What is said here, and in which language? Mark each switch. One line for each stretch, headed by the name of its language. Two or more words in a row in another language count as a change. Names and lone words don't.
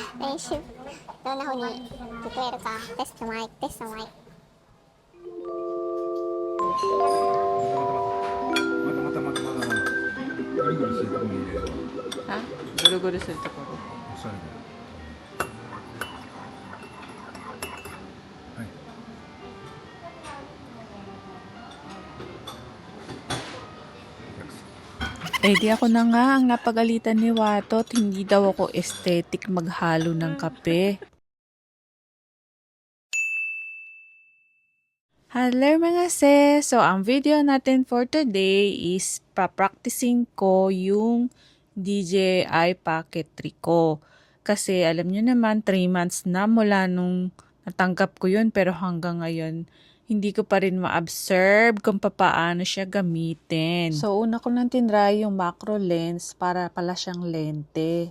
Japanese: 練習どんな風に聞こえるかテストマイクテストマイク。またぐるぐるするところに入れればあ、ぐるぐるするところ。おしゃれだ。はい。
Filipino: Eh di ako na nga ang napagalitan ni Watot, hindi daw ako aesthetic maghalo ng kape. Hello mga sis! So ang video natin
English: for today
Filipino: is pa-practicing ko yung DJI Pocket 3 ko. Kasi alam nyo naman 3 months na mula nung natanggap ko yun pero hanggang ngayon hindi ko pa rin ma-observe kung paano siya gamitin. So, una ko nang tinry yung
English: macro lens
Filipino: para pala siyang lente.